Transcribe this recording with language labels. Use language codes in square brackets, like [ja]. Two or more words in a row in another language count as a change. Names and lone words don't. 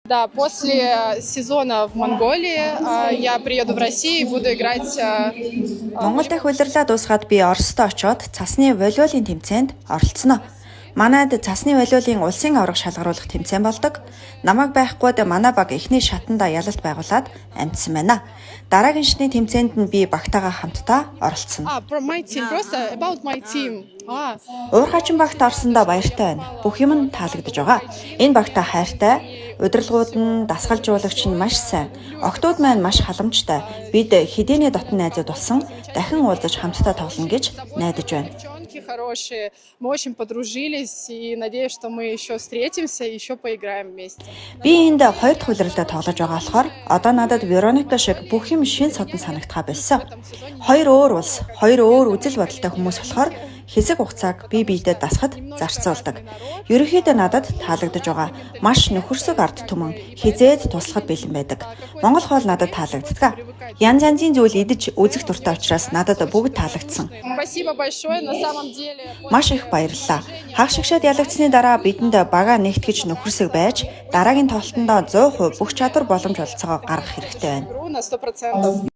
[ru] Да, после сезона в Монголии я приеду в Россию и буду играть. [mn] Монгол дахь улирлаа дуусгаад би Оросд очоод цасны волейболын тэмцээнд оролцсноо. Манайд цасны волейболын улсын аварга шалгаруулах тэмцээн болдог. Намайг байхгүйд манай баг эхний шатанда ялалт байгуулад амьдсан байна. Дараагийн шатны тэмцээнд нь би багтаага хамтдаа оролцсон. [en] From my team, просто about my team. [mn] Уурхачин багт орсондоо баяртай байна. Бүх юм нь таалагдж байгаа. Энэ багтаа хайртай, удирдлагууд нь дасгалжуулагч нь маш сайн. Октод маань маш халамжтай. Бид хэдийнэ дотн найзууд болсон дахин уулзаж хамтдаа тоглоно гэж найдаж байна. [ru] Хорошие. Мы очень подружились и надеюсь, что мы еще встретимся и еще поиграем вместе. [mn] Би энд хоёр дахь улирлаа тоглож байгаа болохоор одоо надад Вероника шиг бүх юм шин содон санагдхаа болсон. Хоёр өөр улс, хоёр өөр үзэл бодолтой хүмүүс болохоор хэсэг хугацааг бие биедээ дасгад зарцуулдаг. Ерөнхийдөө надад таалагдж байгаа маш нөхөрсөг ард түмэн хизээд туслахад бэлэн байдаг. Монгол хоол надад таалагддаг. Янз янзын зүйл идэж үзэх дуртай учраас надад бүгд таалагдсан. [ru] Спасибо большое, на самом деле. [mn] Маш их баярлалаа. Хагас шигшээд ялагдсны дараа бидэнд бага нэгтгэж нөхөрсөг байж дараагийн тоглолтонд 100% бүх чадвар боломж олцоогоо гаргах хэрэгтэй байна. [ru] На 100%.